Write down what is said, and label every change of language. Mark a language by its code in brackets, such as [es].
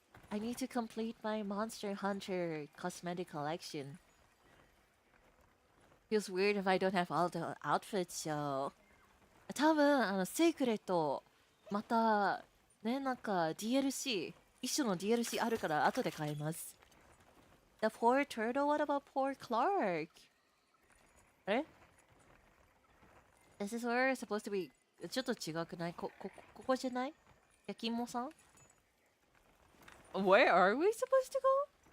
[en] I need to complete my Monster Hunter cosmetic collection. Feels weird if I don't have all the outfits, so... [ja] 多分、セイクレット、また、ね、なんか DLC、一緒の DLC あるから後で買います。 [en] The poor turtle? What about poor Clark? [ja] あれ [en] This is where we're supposed to be... [ja] ちょっと違くないここじゃない焼き芋さん [en] Where are we supposed to go?